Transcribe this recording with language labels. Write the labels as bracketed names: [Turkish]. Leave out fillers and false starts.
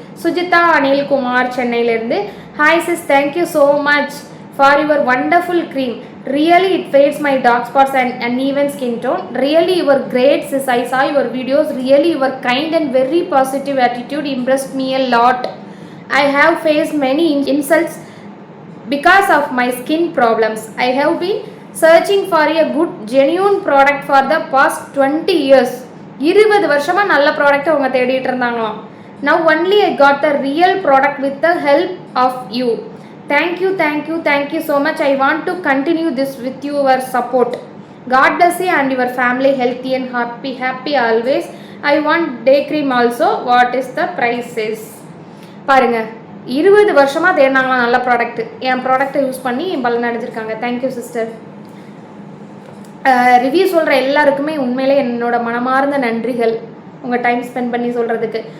[Tamil] சுஜிதா அனில்குமார் சென்னையிலேருந்து, [English] Hi sis, thank you so much for your wonderful cream. Really it fades my dark spots and uneven skin tone. Really your great sis. I saw your videos. Really your kind and very positive attitude impressed me a lot. I have faced many insults because of my skin problems. I have been searching for a good genuine product for the past 20 years. [Tamil] 20 வருஷமாக நல்ல ப்ராடக்ட்டை அவங்க தேடிட்டு இருந்தாங்களாம். [English] Now only I got the real product with the help of you. Thank you so much. I want to continue this with your support. God bless you and your family healthy and happy always. I want day cream also. What is the prices? [Tamil] பாருங்க, 20 வருஷமாக தேடினாங்களாம் நல்ல product. என் ப்ராடக்ட்டை use பண்ணி பலன் அடைஞ்சிருக்காங்க. [English] Thank you sister. [Tamil] Review சொல்கிற எல்லாருக்குமே உண்மையிலே என்னோட மனமார்ந்த நன்றிகள், உங்கள் டைம் ஸ்பெண்ட் பண்ணி சொல்கிறதுக்கு.